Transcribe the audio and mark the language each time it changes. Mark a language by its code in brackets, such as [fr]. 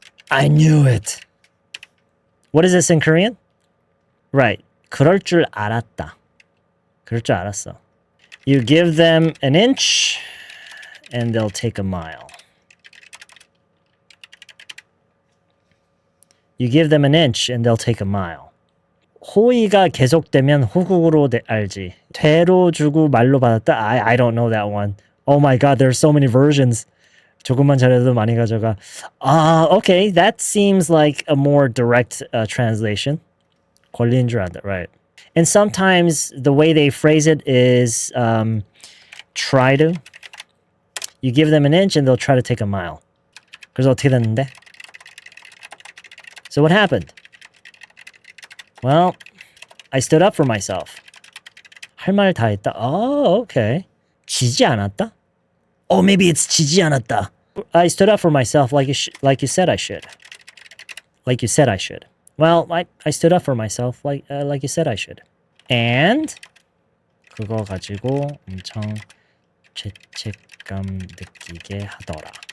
[en] I knew it. What is this in Korean? Right. [ko] 그럴 줄 알았다. 그럴 줄 알았어. [en] You give them an inch and they'll take a mile. You give them an inch and they'll take a mile. [ko] 호의가 계속되면 호국으로 알지. 되로 주고 말로 받았다. [en] I don't know that one. Oh my god, there are so many versions. [ko] 조금만 잘해도 많이 가져가. [en] Okay, that seems like a more direct translation. [ko] 권리인 줄 알았다, right. [en] And sometimes the way they phrase it is try to. You give them an inch and they'll try to take a mile. [ko] 그래서 어떻게 됐는데? [en] So what happened? Well, I stood up for myself. [ko] 할 말 다 했다. [en] Oh, okay. [ko] 지지 않았다? [en] Oh, maybe it's [ko] 지지 않았다. [en] I stood up for myself like you said I should. Like you said I should. Well, I stood up for myself like you said I should. [ko] And 그거 가지고 엄청 죄책감 느끼게 하더라.